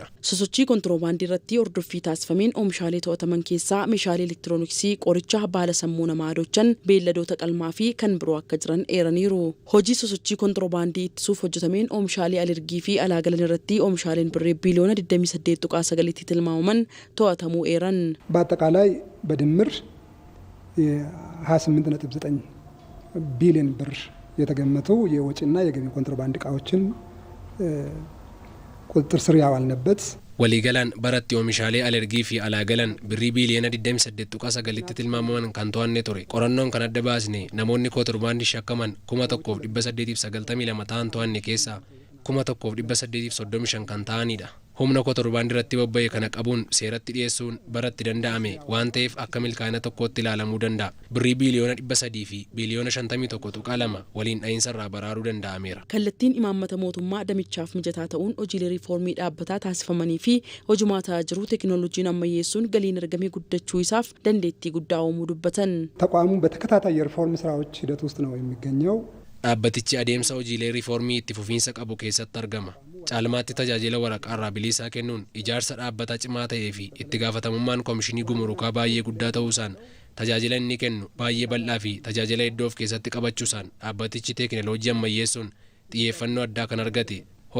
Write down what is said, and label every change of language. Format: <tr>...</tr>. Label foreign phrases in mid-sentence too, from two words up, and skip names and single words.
<om>Sosochii kontiroobaandii irratti hordoffii taasifameen oomishaalee to'ataman keessaa meeshaalee elektirooniksii, qoricha, baala sammuu namaa adochan, beelladoota qalmaa fi kan biroo akka jiran eeraniiru. Hojii sosochii kontiroobaandii ittisuuf hojjetameen oomishaalee alergii fi alaagalan irratti oomishaaleen birrii biiliyoona 28.9 tilmaamaman to'atamuu eeran.</om> <am>በአጠቃላይ በድምር 28.9 ቢሊዮን ብር የተገመቱ የወጪና የገቢ ኮንትሮባንድ ዕቃዎችን ቁጥጥር ስር ያዋልንበት</am> <om>waliigalaan baratti oomishaalee alergii fi alaagalan birrii biiliyoona 28.9 tilmaamaman kan to'anne ture. Qorannoon kan adda baasne namoonni kontiroobaandii shakkaman 1892 ta'an to'anne keessaa 1835 kan ta'anidha. Humna kontiroobaandii irratti bobba'e kana qabuun seeratti dhiyeessuun baratti danda'ame waan ta'eef akka milkaa'ina tokkootti ilaalamuu danda'a. Birrii biiliyoona 300 fi biiliyoona 51.2 waliin dha'iinsa irraa baraaruu danda'ameera. Kallattiin imaammata mootummaa damichaaf mijataa ta'uun hojiilee riifoormii dhaabbataa taasifamanii fi hojimaataa jiru teekinooloojiin ammayyeessuun galiin argamee guddachuu isaaf dandeettii guddaa uumuu dubbatan.</om> <am>ተቋሙ በተከታታይ የሪፎርም ስራዎች ሂደት ውስጥ ነው የሚገኘው።</am> <om>Dhaabbatichi adeemsa hojiilee riifoormii itti fufiinsa qabu keessatti argama. Caalmaatti tajaajila waraqaarraa bilisaa kennuun ijaarsa dhaabbataa cimaa ta'ee fi itti gaafatamummaan komishinii Gumrukaa baay'ee guddaa ta'uusaan tajaajila inni kennu baay'ee bal'aa fi tajaajila iddoo of keessatti qabachuusaan dhaabbatichi teekinooloojii ammayyeessuun xiyyeeffannoo addaa kan argate.</om>